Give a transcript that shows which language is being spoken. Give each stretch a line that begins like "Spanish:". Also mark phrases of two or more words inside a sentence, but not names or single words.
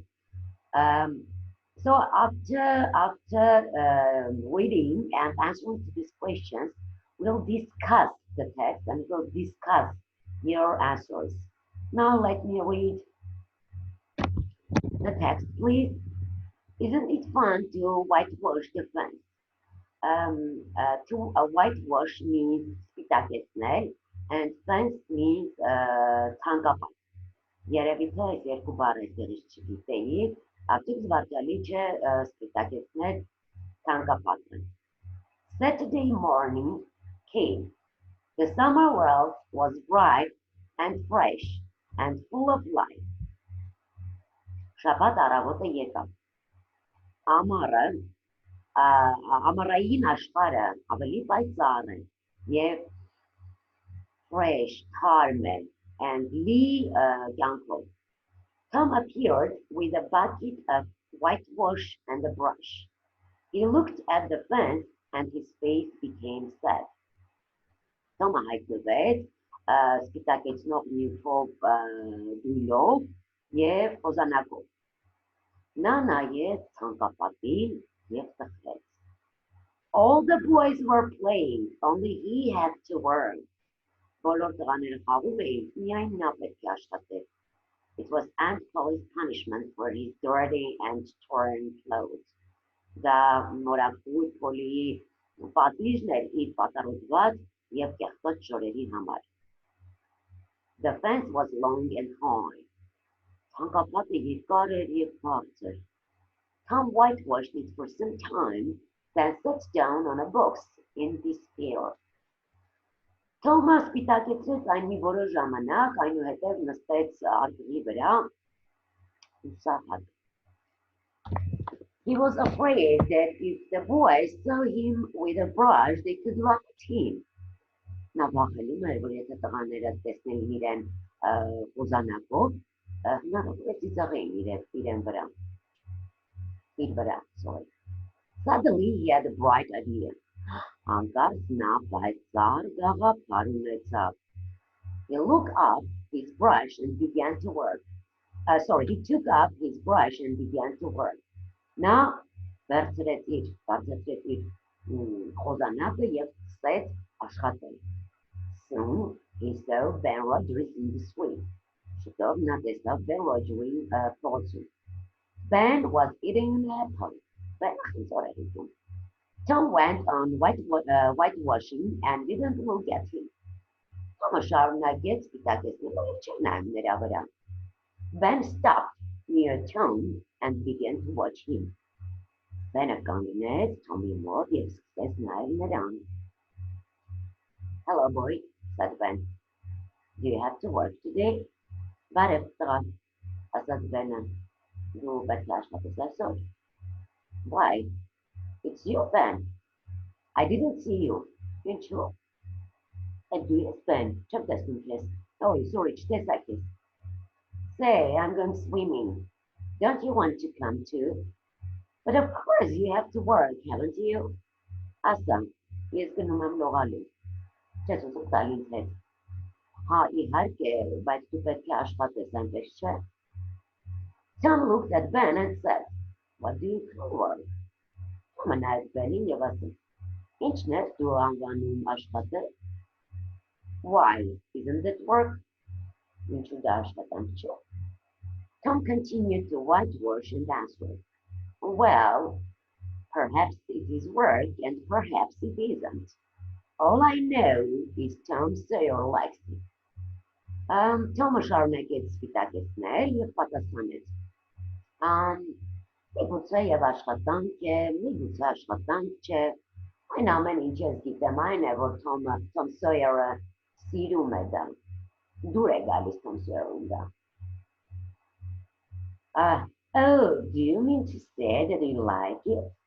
English: Um, so after reading and answering to these questions, we'll discuss the text and we'll discuss your answers. Now let me read the text, please. Isn't it fun to whitewash the fence? To whitewash means
Armenian: spitակեցնել
English: and fence means
Armenian: թանկապատ։ Երևի թե այս երկու բառը այդտեղից չգիտեի, արդյոք զվարճալի չէ սպիտակեցնել թանկապատը։
English: Saturday morning came. The summer world was bright and fresh and full of life.
Armenian: Շաբաթ առավոտը եկավ։ Ամառը, ամառային աշխարհը ավելի պայծառ է եւ fresh, թարմ է and լի կյանքով։
English: Tom appeared with a bucket of whitewash and a brush. He looked at the fence and his face became sad.
Armenian: Toma հայտնվեց սպիտակեցնող նյութով դույլով եւ խոզանակով։ Նա նայեց ցանկապատին եւ տխրեց։
English: All the boys were playing, only he had to work.
Armenian: Բոլոր տղաները խաղում էին, միայն նա պետք է աշխատեր։
English: It was Aunt Polly's punishment for his dirty and torn clothes.
Armenian: Դա մորակույր Polly-ի պատիժն էր իր պատառոտված եւ կեղտոտ շորերի համար։
English: The fence was long and high.
Armenian: Ցանկապատը երկար էր եւ բարձր։
English: Tom whitewashed it for some time, then sat down on a box in despair.
Armenian: Թոմը սպիտակեցրեց այն մի որոշ ժամանակ, այնուհետև նստեց արկղի վրա ուսահատ։
English: He was afraid that if the boys saw him with a brush, they could laugh at him.
Armenian: Նա վախենում էր, որ եթե տղաները տեսնեին իրեն խոզանակով, հնարավոր է ծիծաղեին իր վրա,
English: sorry. Suddenly he had a bright idea.
Armenian: Հանկարծ նա պայծառ գաղափար ունեցավ։
English: He looked up his brush and began to work. He took up his brush and began to work.
Armenian: Նա բարձրեց իր խոզանակը եւ սկսեց աշխատել։
English: Soon he saw Ben Rogers in the street.
Armenian: Շուտով նա տեսավ Ben Rogers-ին փողոցում։
English: Ben was eating an apple. Tom went on whitewashing and didn't look at him.
Armenian: Թոմը շարունակեց սպիտակեցնելով եւ չէր նայում նրա վրա։
English: Ben stopped near Tom and began to watch him.
Armenian: Ben-ը կանգնեց Թոմի մոտ եւ սկսեց նայել նրան։
English: Hello boy, said Ben. Do you have to work today?
Armenian: Բարև տղա, ասաց Ben-ը։ Դու պետք է աշխատես այսօր։ Why?
English: It's you, Ben. I didn't see you.
Armenian: Ինչու։ Դու ես Ben, չեմ տեսնում քեզ։ Oh, sorry, չտեսակ ես։
English: Say, I'm going swimming. Don't you want to come too? But of course you have to work, haven't you?
Armenian: Ասա, ես գնում եմ լողալու։ Չես ուզում տալ ինձ հետ։ Հա, իհարկե, բայց դու պետք է աշխատես, այնպես չէ։
English: Tom looked at Ben and said, What do you call work?
Armenian: Թոմը նայեց Ben-ին եւ ասաց, Ինչն ես դու անվանում աշխատել?
English: Why? Isn't it work?
Armenian: Ինչու դա աշխատանք չէ։
English: Tom continued to whitewash and answered, Well, perhaps it is work and perhaps it isn't. All I know is Tom Sawyer likes it.
Armenian: Թոմը շարունակեց սպիտակեցնել եւ պատասխանեց. Միգուցե եւ աշխատանք է, միգուցե աշխատանք չէ։ Այն ամեն ինչ ես գիտեմ այն է, որ Tom Sawyer-ը սիրում է դա։ Դուր է գալիս Tom Sawyer-ում դա։
English: Oh, do you mean to say that you like it?